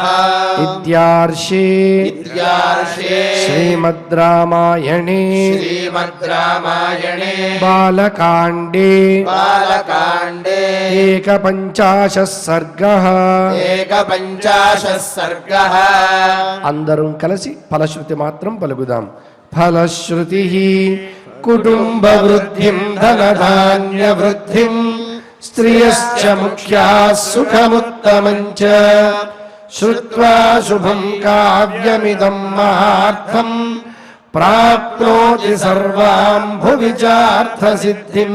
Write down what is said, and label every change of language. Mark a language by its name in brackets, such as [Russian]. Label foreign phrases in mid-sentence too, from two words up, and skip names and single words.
[Sanskrit] इत्यार्षे श्रीमद् रामायणे श्रीमद् रामायणे बालकाण्डे एकपञ्चाशः सर्गः एकपञ्चाशः सर्गः [Telugu] అందరం కలిసి ఫలశ్రుతి మాత్రం పలుకుదాం. [Sanskrit] ఫలశ్రుతి కుటుంబ వృద్ధిం ధనధాన్య వృద్ధిం స్త్రియశ్చ ముఖ్యాः సుఖముత్తమం చ శ్రుత్వా శుభం కావ్యమిదం మహార్థం ప్రాప్నోతి సర్వాం భువి చార్థసిద్ధిం.